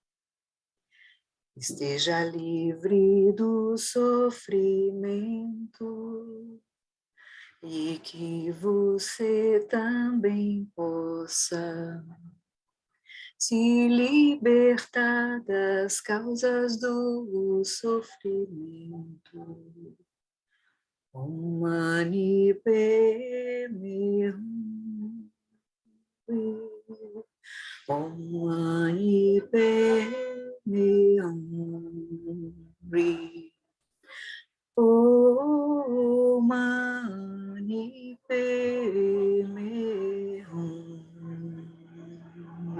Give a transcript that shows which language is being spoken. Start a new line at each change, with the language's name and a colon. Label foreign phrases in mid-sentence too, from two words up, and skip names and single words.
Portuguese: Esteja livre do sofrimento e que você também possa se libertar das causas do sofrimento.
Sanskrit: Om Mani Padme Hum. Om Mani Padme Hum. Om Mani Padme Hum.